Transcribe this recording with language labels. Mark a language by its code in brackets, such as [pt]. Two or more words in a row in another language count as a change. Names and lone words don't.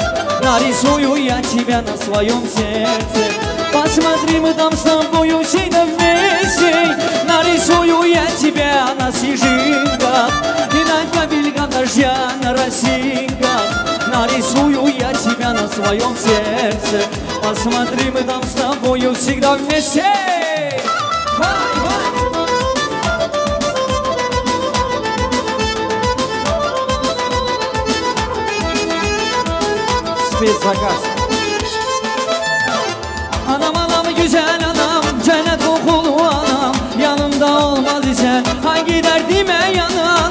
[ru] Нарисую я тебя на своем сердце, посмотри, мы там с тобою всегда вместе. Нарисую я тебя на снежинках и на капельках дождя на росинках. Нарисую я тебя на своем сердце, посмотри, мы там с тобою всегда вместе. Spetsakaz. [tr] Anam anam güzel anam, cennet kokulu anam, yanımda olmaz isen hangi derdime yanan.